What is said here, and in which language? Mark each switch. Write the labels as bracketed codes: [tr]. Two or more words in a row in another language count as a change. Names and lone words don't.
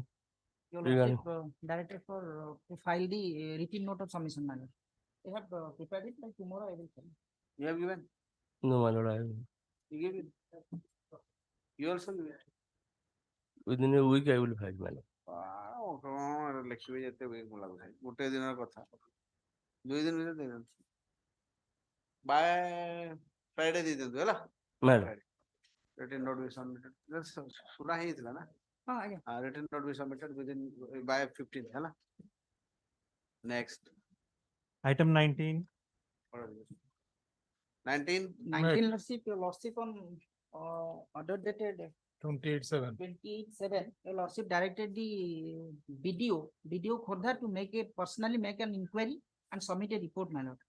[en] Your regarding- lordship directed for to file the written note of submission manner. They have prepared it by tomorrow I will send. You have given? No, my lord, You gave it? You also give it? within a week I will file, my lord. [or] କଣ ଲେଖିବେ ଯେତେ week ମୁଁ ଲାଗୁଛି ଗୋଟେ ଦିନର କଥା 2 ଦିନ ଭିତରେ ଦେଇଦିଅନ୍ତୁ [en] by Friday [or] ଦେଇଦିଅନ୍ତୁ ହେଲା Madam. [en] written note be submitted [or] ଶୁଣା ହେଇଥିଲା ନା ହଁ ଆଜ୍ଞା [en] written note be submitted within by 15th ହେଲା next Item 19. 19 19 your lordship on order dated 28/7. 28/7, your lordship directed the BDO Khordha to make a personally make an inquiry and submit a report, my lord.